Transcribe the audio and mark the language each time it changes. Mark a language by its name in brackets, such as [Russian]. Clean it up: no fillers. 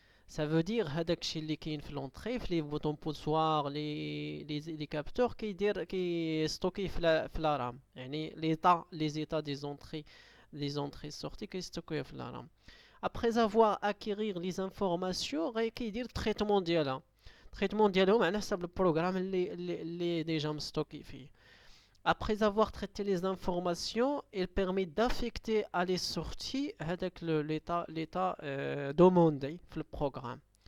[French] Ça veut dire, [Arabic] هذاك اللي كاين في [French] l'entrée, [Arabic] في [French] les boutons poussoirs, les capteurs qui stockés [Arabic] في [French] la RAM. [Arabic] يعني [French] les états des entrées sorties qui stockés [Arabic] في [French] la RAM. Après avoir acquérir les informations, [Arabic] كيدير [French] traitement [Arabic] ديالها. traitement ديالهم على حسب البروغرام اللي déjà مستوكي فيه. [French] Après avoir traité les informations, il permet d'affecter à les sorties avec l'état demandé dans le programme.